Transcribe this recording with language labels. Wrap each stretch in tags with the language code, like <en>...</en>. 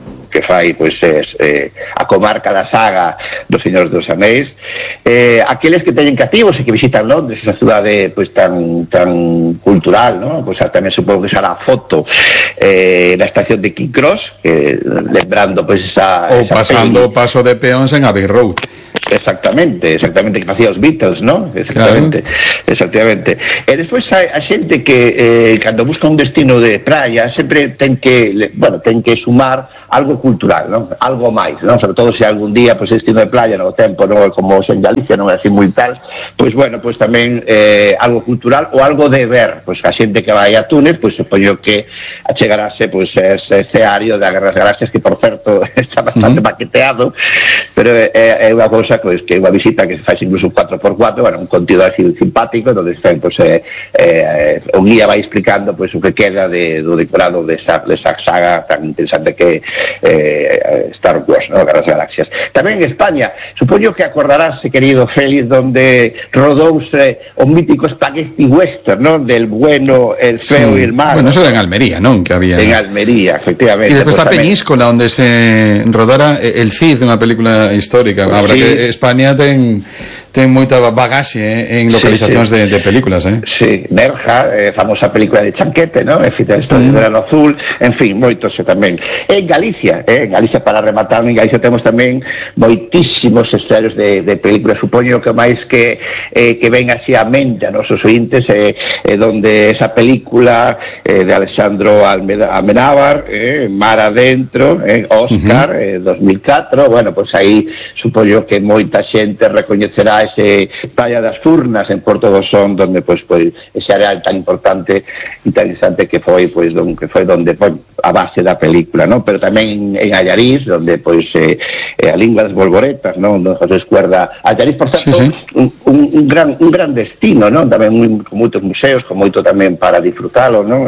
<gl>que fai pois es, a comarca da saga dos Señores dos Anéis, aqueles que teñen cativos e que visitan Londres, esa cidade pois tan tan cultural, ¿no? Pois tamén supongo que será a foto na estación de King Cross, lembrando pois esa o esa pasando peli. Paso de peóns en Abbey Road. Exactamente, exactamente, que facía os Beatles, ¿no? Exactamente, claro. Exactamente. E despois a xente que cando busca un destino de praia sempre ten que, bueno, ten que sumar algo cultural, ¿no? Algo máis, ¿no? Sobre todo se algún día, pues, destino de playa, no tempo, ¿no? Como en Galicia, non é así moi tal, pues bueno, pues tamén algo cultural o algo de ver, pues a xente que vai a Túnez, pues supoño que achegarase, pues, ese área de Guerras Galaxias, que por certo está bastante maqueteado, pero é unha cosa, pues, que é unha visita que se faz incluso 4x4, bueno, un contido así simpático, donde está, pues, o guía vai explicando, pues, o que queda de, do decorado de esa saga tan interesante que Star Wars, ¿no? Guerras Galaxias. Tamén en España, supoño que acordarás, querido Félix, donde rodouse o mítico Spaghetti Western, ¿no?</gl> <es>Del bueno, el feo, sí, y el malo. Bueno, eso era en Almería, ¿no? Que había, en Almería, efectivamente. Y después pues está también Peñíscola, donde se rodara el Cid, una película histórica.</es> <gl>Pues habrá, sí, que España ten, ten moita bagaxe, en localizacións, sí, sí, de películas, ¿eh? Sí, Berja, famosa película de Chanquete, ¿no? En fin, de Estrella de Verano Azul, en fin, moitos tamén. En Galicia, en Galicia, para rematar, en Galicia temos tamén moitísimos estrellos de películas. Supoño que máis que ven así a mente a nosos ointes, donde esa película de Alexandro Amenábar, Mar Adentro, Oscar, 2004, bueno, pues aí supoño que moita xente recoñecerá a ese Playa das Furnas en Porto do Son, donde pues, pues ese área tan importante y tan interesante que foi, pues, donde, que foi donde foi a base da película, ¿no? Pero tamén en Allariz, donde pues a lingua das bolboretas, ¿no? Donde José Escuerda, Allariz, por tanto, sí, sí, un gran destino, ¿no? Tamén con moitos museos, con moito tamén para disfrutarlo, ¿no?</gl>